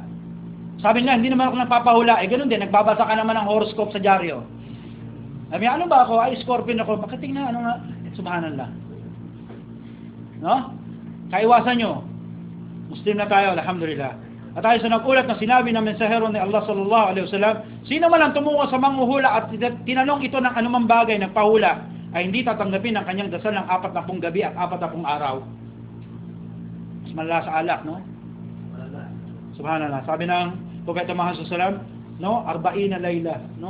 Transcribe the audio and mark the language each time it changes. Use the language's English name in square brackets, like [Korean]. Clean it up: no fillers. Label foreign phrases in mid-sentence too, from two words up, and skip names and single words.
[Filipino] Sabi niya, hindi naman ako nagpapahula. Ganun din, nagbabasa ka naman ng horoscope sa dyaryo. Sabi niya, ano ba ako? Ay, Scorpion ako. Bakit tingnan, ano nga? Subhanallah. No? Kaiwasan nyo. Muslim na tayo, alhamdulillah. At tayo sa nagulat na sinabi ng mensahero ni Allah [Arabic] صلى الله عليه وسلم, [Filipino] sino man ang tumungo sa manghuhula at tinanong ito ng anumang bagay, nagpahula, ay hindi tatanggapin ang kanyang dasal ng 40 gabi at 40 araw. Mas malala sa alak, no? Subhanallah. Sabi ng Propeta Muhammad SAW, no, 40 na layla, no?